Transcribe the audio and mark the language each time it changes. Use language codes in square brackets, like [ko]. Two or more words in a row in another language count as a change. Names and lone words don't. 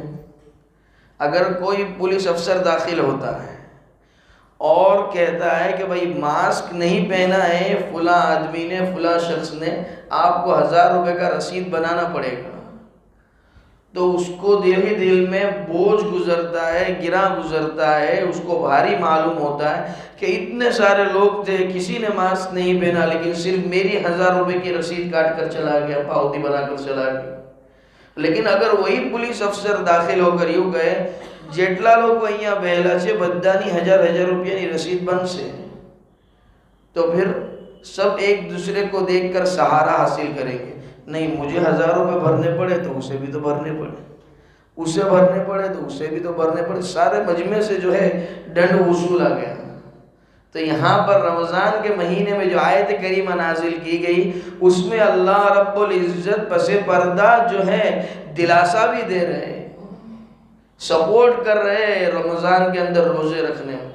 [ur] اگر کوئی پولیس افسر داخل ہوتا ہے اور کہتا ہے کہ بھائی ماسک نہیں پہنا ہے فلاں آدمی نے، فلاں شخص نے، آپ کو 1000 روپے کا رسید بنانا پڑے گا، تو اس کو دل ہی دل میں بوجھ گزرتا ہے، گرا گزرتا ہے، اس کو بھاری معلوم ہوتا ہے کہ اتنے سارے لوگ تھے، کسی نے ماسک نہیں پہنا لیکن صرف میری 1000 روپے کی رسید کاٹ کر چلا گیا، پاوتی بنا کر چلا گیا. لیکن اگر وہی پولیس افسر داخل ہو کر یوں کہے [gu] જેટલા લોકો અહીંયા બેહેલા છે બધાની 1000 રૂપિયાની રસીદ બનશે [ur] تو پھر سب ایک دوسرے کو دیکھکر سہارا حاصل کریں گے. نہیں، مجھے 1000 روپے بھرنے پڑے تو اسے بھی تو بھرنے پڑے، اسے بھرنے پڑے تو اسے بھی تو بھرنے پڑے، سارے مجمعے سے جو ہے دنڈ وصول آ گیا. تو یہاں پر رمضان کے مہینے میں جو آیت کریمہ نازل کی گئی اس میں اللہ رب العزت پسِ پردہ جو ہے دلاسہ بھی دے رہے، سپورٹ کر رہے رمضان کے اندر روزے رکھنے میں.